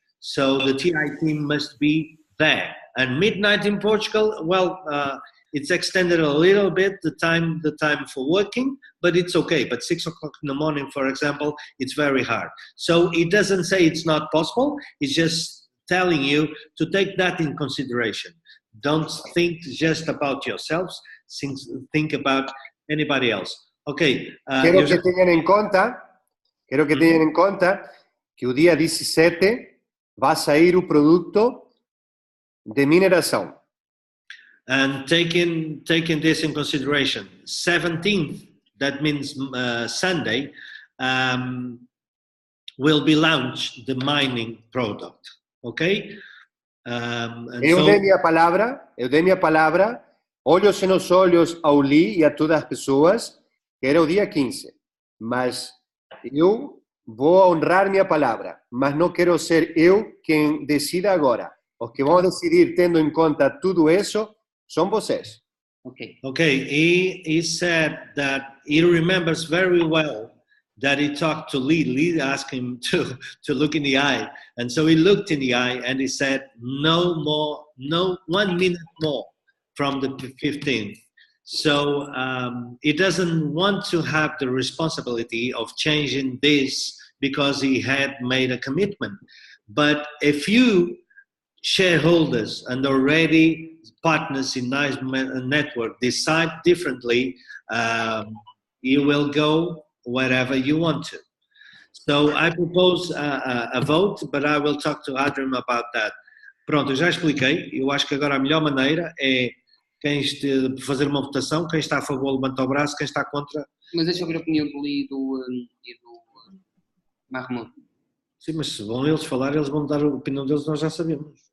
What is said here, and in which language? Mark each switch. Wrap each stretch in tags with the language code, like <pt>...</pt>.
<en>So the TI team must be there. And midnight in Portugal, well, it's extended a little bit, the time for working, but it's okay. But 6 o'clock in the morning, for example, it's very hard. So it doesn't say it's not possible. It's just telling you to take that in consideration. Don't think just about yourselves. Think about anybody else. Okay.</en> <es>Quiero que tengan</es> <pt>en conta que o dia 17 vai sair o produto de mineração.</pt> <en>And taking this in consideration, 17th, that means Sunday, will be launched the mining product. Okay?</en> <pt>Eu dei minha palavra, olhos nos olhos ao Lee e a todas as pessoas, que era o dia 15. Mas eu vou honrar minha palavra, mas não quero ser eu quem decida agora. Os que vão decidir tendo em conta tudo isso são vocês.</pt> <en>Okay. He said that he remembers very well that he talked to Lee. Lee asked him to look in the eye. And so he looked in the eye and he said, no 1 minute more from the 15th. So he doesn't want to have the responsibility of changing this because he had made a commitment. But if you shareholders and already partners in Mize Network decide differently, you will go wherever you want to. So I propose a vote, but I will talk to Adrian about that.</en> <pt>Pronto, eu já expliquei. Eu acho que agora a melhor maneira é fazer uma votação. Quem está a favor levanta o braço, quem está contra... Mas deixa eu ver a opinião do Lee e do Mahmoud. Sim, mas se vão eles falar, eles vão dar a opinião deles, nós já sabemos.</pt>